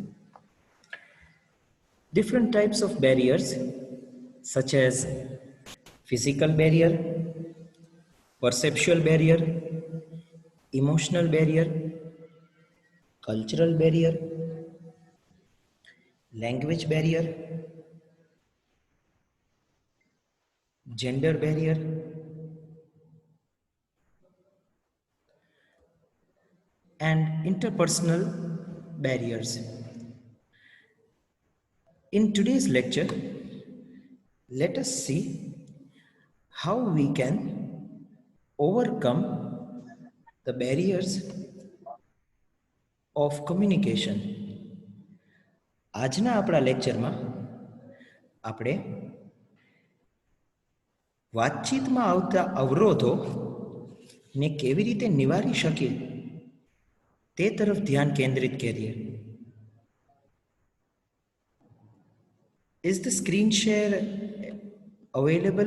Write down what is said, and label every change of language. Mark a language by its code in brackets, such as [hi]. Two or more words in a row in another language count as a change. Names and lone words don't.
[en] Different types of barriers, such as physical barrier, perceptual barrier, emotional barrier, cultural barrier, language barrier, gender barrier, and interpersonal barriers. In today's lecture, let us see how we can overcome the barriers of communication. [gu] આજના આપણા લેક્ચરમાં આપણે વાતચીતમાં આવતા અવરોધો ને કેવી રીતે નિવારી શકીએ તે તરફ ધ્યાન કેન્દ્રિત કરીએ. [en] Is the screen share available?